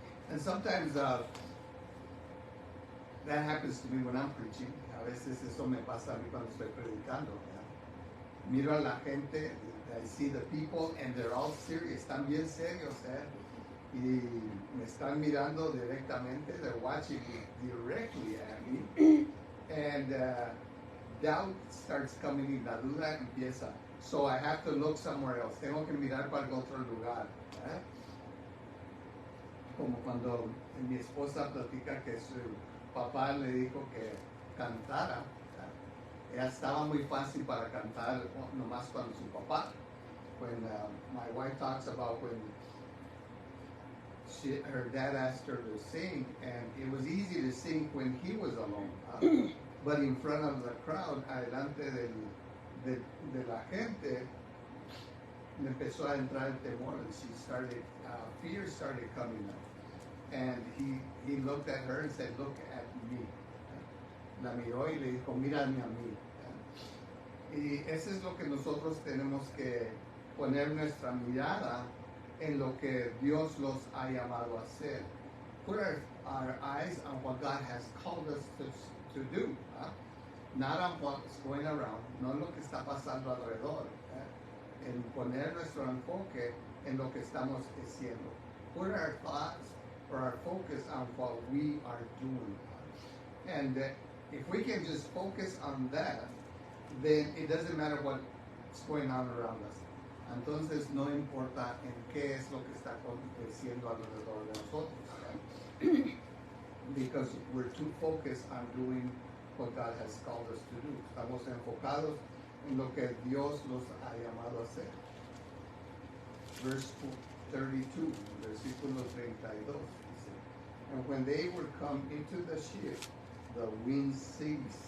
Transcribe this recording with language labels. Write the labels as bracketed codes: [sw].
[en] And sometimes that happens to me when I'm preaching. [es] A veces eso me pasa a mí cuando estoy predicando. Miro a la gente, [en] I see the people, and they're all serious, [es] están bien serios, y me están mirando directamente, [en] they're watching me directly at me, and doubt starts coming in, [es] la duda empieza. [en] So I have to look somewhere else. [es] Tengo que mirar para otro lugar. Como cuando mi esposa platica que su papá le dijo que cantara. Ella estaba muy fácil para cantar nomás con su papá. [en] When my wife talks about when her dad asked her to sing, and it was easy to sing when he was alone. But in front of the crowd, [es] adelante de la gente, me empezó a entrar el temor, [en] and she started, fear started coming up. And he looked at her and said, "Look at me." [es] La miró y le dijo, "Mírame a mí." Y eso es lo que nosotros tenemos que poner nuestra mirada en lo que Dios los ha llamado a hacer. [en] Put our eyes on what God has called us to do. Not on what's going around, [es] no en lo que está pasando alrededor. En poner nuestro enfoque en lo que estamos haciendo. [en] Put our thoughts or our focus on what we are doing. And if we can just focus on that, then it doesn't matter what's going on around us. [es] Entonces no importa en qué es lo que está aconteciendo alrededor de nosotros. [en] Because we're too focused on doing what God has called us to do. [es] Estamos enfocados en lo que Dios los ha llamado a hacer. [en] Verse 32, [es] versículo 32. [en] Dice, "And when they were come into the ship, the wind ceased.